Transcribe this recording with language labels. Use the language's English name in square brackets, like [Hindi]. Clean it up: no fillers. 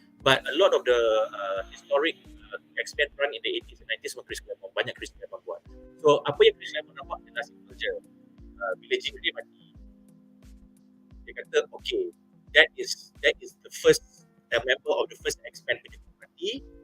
[English] But a lot of the historic X-Men run in the 80s and 90s was Chris Claremont, [Malay] banyak Chris Claremont buat. So apa yang Chris Claremont nak buat adalah simple je. Bila Jean Grey mati, dia kata, [English] okay, that is the first member of the first X-Men [Malay] punya mati.